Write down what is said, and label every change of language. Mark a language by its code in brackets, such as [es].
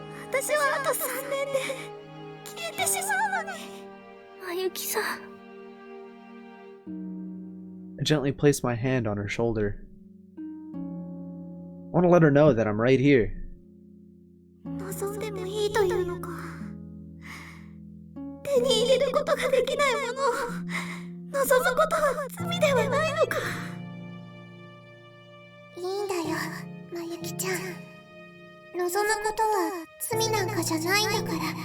[ja] 私はあと3年で消えてしまうのに。まゆきさん。 [en] I gently placed my hand on her shoulder. I want to let her know that I'm right here. [ja] 望んでもいいというのか。手に入れることができないものを望むことは罪ではないのか。いいんだよ、まゆきちゃん。望むことは罪なんかじゃないんだから。